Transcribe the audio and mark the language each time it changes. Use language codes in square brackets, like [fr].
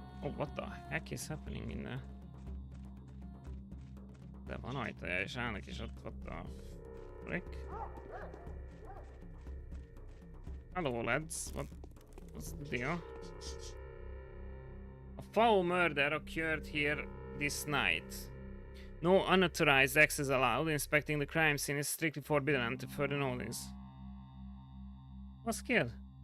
[en] Oh, what the heck is happening in there? [hu] De van ajtaja, és állnak is ott a frick. [en] Hello lads, what's the deal? A foul murder occurred here this night. No unauthorized access allowed. Inspecting the crime scene is strictly forbidden until further notice. Was killed?